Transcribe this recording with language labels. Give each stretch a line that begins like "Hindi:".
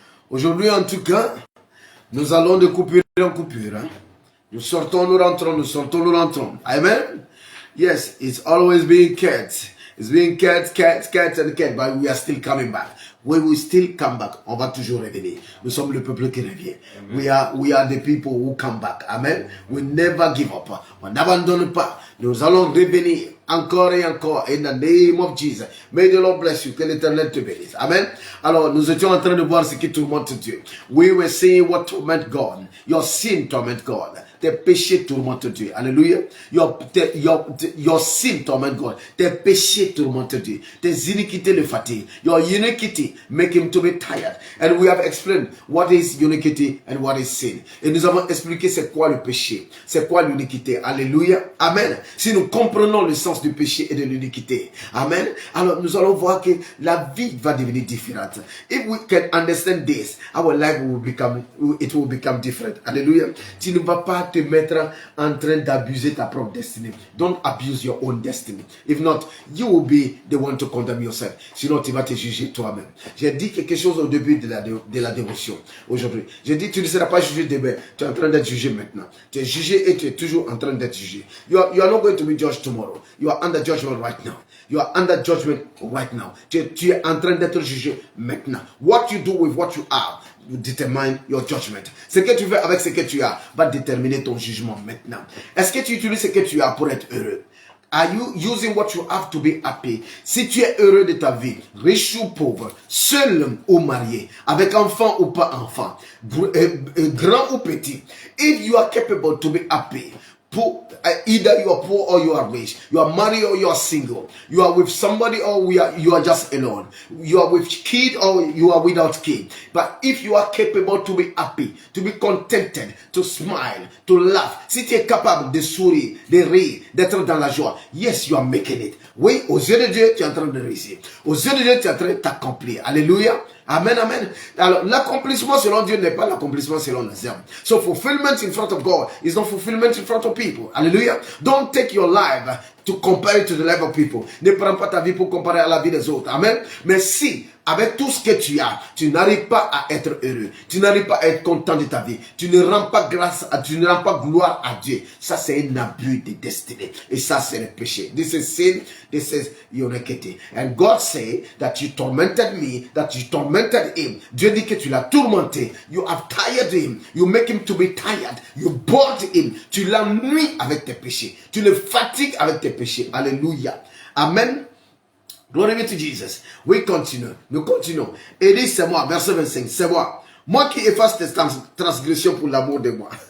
French: Aujourd'hui, en tout cas, nous allons de coupure en coupure. Hein. Nous sortons, nous rentrons, nous sortons, nous rentrons. Amen.
English: Yes, it's always being cat. It's being cat, and cat, but we are still coming back. We will still come back.
French: On va toujours revenir. Nous sommes le peuple qui revient.
English: We are the people who come back. Amen. We never give up.
French: On n'abandonne pas. Nous allons revenir encore et encore.
English: In the name of Jesus. May the Lord bless you.
French: Que l'Éternel te bénisse. Amen. Alors, nous étions en train de voir ce qui tourmente Dieu.
English: We were seeing what torment God. Your sin torment God.
French: Tes péchés tourmentent Dieu. Alléluia.
English: Your sin torment God.
French: Tes péchés tourmentent Dieu. Tes iniquités le fatiguent.
English: Your iniquity make him to be tired. And we have explained what is iniquity and what is sin.
French: Et nous avons expliqué c'est quoi le péché. C'est quoi l'iniquité. Alléluia. Amen. Si nous comprenons le sens du péché et de l'iniquité. Amen. Alors nous allons voir que la vie va devenir différente.
English: If we can understand this, our life will become different. Alléluia.
French: Tu ne vas pas te mettre en train d'abuser ta propre destinée.
English: Don't abuse your own destiny. If not, you will be the one to condemn yourself.
French: Sinon, tu vas te juger toi-même. J'ai dit quelque chose au début de la dévotion aujourd'hui. J'ai dit, tu ne seras pas jugé demain. Tu es en train d'être jugé maintenant. Tu es jugé et tu es toujours en train d'être jugé.
English: You are not going to be judged tomorrow. You are under judgment right now. You are under judgment right now.
French: Tu es en train d'être jugé maintenant.
English: What you do with what you have determine your judgment.
French: Ce que tu fais avec ce que tu as va déterminer ton jugement maintenant. Est-ce que tu utilises ce que tu as pour être heureux?
English: Are you using what you have to be happy?
French: Si tu es heureux de ta vie, riche ou pauvre, seul ou marié, avec enfant ou pas enfant, grand ou petit,
English: if you are capable to be happy, either you are poor or you are rich, you are married or you are single, you are with somebody or you are just alone, you are with kid or you are without kid. But if you are capable to be happy, to be contented, to smile, to laugh,
French: si tu es capable de sourire, de rire, d'être dans la joie,
English: yes, you are making it.
French: Oui, aux yeux de Dieu, tu es en train de réussir. Aux yeux de Dieu, tu es en train de t'accomplir. Alléluia. Amen, amen. Alors, l'accomplissement selon Dieu n'est pas l'accomplissement selon les hommes.
English: So, fulfillment in front of God is not fulfillment in front of people. Hallelujah. Don't take your life to compare it to the life of people.
French: Ne prends pas ta vie pour comparer à la vie des autres. Amen. Mais si, avec tout ce que tu as, tu n'arrives pas à être heureux, tu n'arrives pas à être content de ta vie, tu ne rends pas tu ne rends pas gloire à Dieu, ça c'est un abus de destinée. Et ça c'est le péché.
English: This is sin, this is iniquity. And God say that you tormented me, that you tormented him.
French: Dieu dit que tu l'as tourmenté.
English: You have tired him. You make him to be tired. You bored him.
French: Tu l'ennuies avec tes péchés. Tu le fatigues avec tes péchés.
English: Alléluia. Amen. Glory be to Jesus. We continue.
French: Nous continuons. Et dit, c'est moi, verset 25, c'est moi. Moi qui efface tes transgressions pour l'amour de moi.